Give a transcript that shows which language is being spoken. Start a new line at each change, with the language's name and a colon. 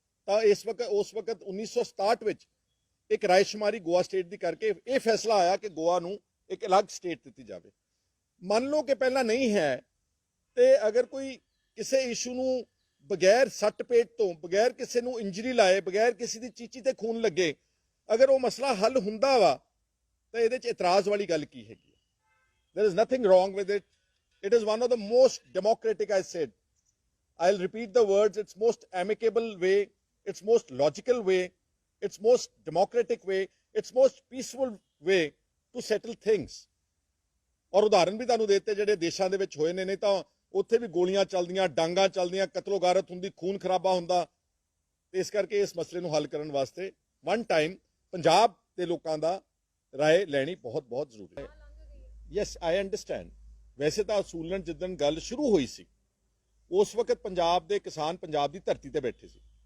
Punjabi: ਤਾਂ ਉਸ ਵਕਤ 1967 ਵਿੱਚ ਇੱਕ ਰਾਇਸ਼ੁਮਾਰੀ ਗੋਆ ਸਟੇਟ ਦੀ ਕਰਕੇ ਇਹ ਫੈਸਲਾ ਆਇਆ ਕਿ ਗੋਆ ਨੂੰ ਇੱਕ ਅਲੱਗ ਸਟੇਟ ਦਿੱਤੀ ਜਾਵੇ। ਮੰਨ ਲਓ ਕਿ ਪਹਿਲਾਂ ਨਹੀਂ ਹੈ, ਤੇ ਅਗਰ ਕੋਈ ਕਿਸੇ ਇਸ਼ੂ ਨੂੰ ਬਗੈਰ ਸੱਟ ਪੇਟ ਤੋਂ, ਬਗੈਰ ਕਿਸੇ ਨੂੰ ਇੰਜਰੀ ਲਾਏ, ਬਗੈਰ ਕਿਸੇ ਦੀ ਚੀਚੀ ਤੇ ਖੂਨ ਲੱਗੇ, ਅਗਰ ਉਹ ਮਸਲਾ ਹੱਲ ਹੁੰਦਾ ਵਾ ਤਾਂ ਇਹਦੇ 'ਚ ਇਤਰਾਜ਼ ਵਾਲੀ ਗੱਲ ਕੀ ਹੈਗੀ?
English: There is nothing wrong with it. It is one of the most democratic, I said. I'll repeat the words. It's most amicable way. It's most logical way. It's most democratic way. It's most peaceful way to settle things.
Punjabi: ਔਰ ਉਦਾਹਰਨ ਵੀ ਤੁਹਾਨੂੰ ਦਿੱਤੇ ਜਿਹੜੇ ਦੇਸ਼ਾਂ ਦੇ ਵਿੱਚ ਹੋਏ ਨੇ, ਨਹੀਂ ਤਾਂ ਉੱਥੇ ਵੀ ਗੋਲੀਆਂ ਚੱਲਦੀਆਂ, ਡਾਂਗਾਂ ਚੱਲਦੀਆਂ, ਕਤਲੋਗਾਰਤ ਹੁੰਦੀ, ਖੂਨ ਖਰਾਬਾ ਹੁੰਦਾ। ਤੇ ਇਸ ਕਰਕੇ ਇਸ ਮਸਲੇ ਨੂੰ ਹੱਲ ਕਰਨ ਵਾਸਤੇ
English: one time
Punjabi: ਪੰਜਾਬ ਦੇ ਲੋਕਾਂ ਦਾ ਰਾਏ ਲੈਣੀ ਬਹੁਤ ਬਹੁਤ ਜ਼ਰੂਰੀ ਹੈ।
English: Yes, I understand.
Punjabi: ਵੈਸੇ ਤਾਂ ਅਸੂਲਨ ਜਿੱਦਣ ਗੱਲ ਸ਼ੁਰੂ ਹੋਈ ਸੀ ਉਸ ਵਕਤ ਪੰਜਾਬ ਦੇ ਕਿਸਾਨ ਪੰਜਾਬ ਦੀ ਧਰਤੀ ਤੇ ਬੈਠੇ ਸੀ।